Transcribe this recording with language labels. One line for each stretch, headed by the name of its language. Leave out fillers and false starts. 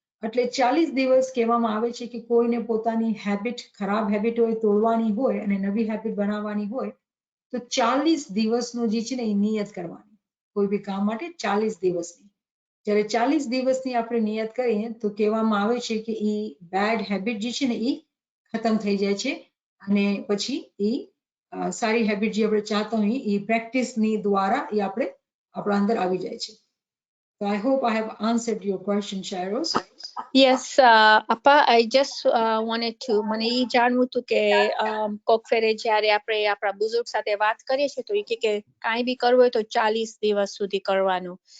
Gujarati: એટલે 40 દિવસ કહેવામાં આવે છે કે કોઈને પોતાની હેબિટ, ખરાબ હેબિટ હોય તોડવાની હોય અને નવી હેબિટ બનાવવાની હોય તો 40 દિવસનો જે છે ને એ નિયત કરવાની, કોઈ બી કામ માટે 40 દિવસની. જ્યારે 40 દિવસની આપણે નિયત કરીએ તો કહેવામાં આવે છે કે એ બેડ હેબિટ જે છે ને એ ખતમ થઈ જાય છે અને પછી એ સારી હેબિટ જે આપણે ચાહતા હોઈએ એ પ્રેક્ટિસની દ્વારા એ આપણે આપણા અંદર આવી જાય છે.
English: So I hope I have answered your question, Shairoz. Yes, Appa, I just wanted to,
Gujarati: મને એ જાણવું હતું કે કોક ફેરે જ્યારે આપણે આપણા બુઝુર્ગ સાથે વાત કરીએ છીએ તો એ કે કાંઈ બી કરવું હોય તો 40 દિવસ સુધી કરવાનું.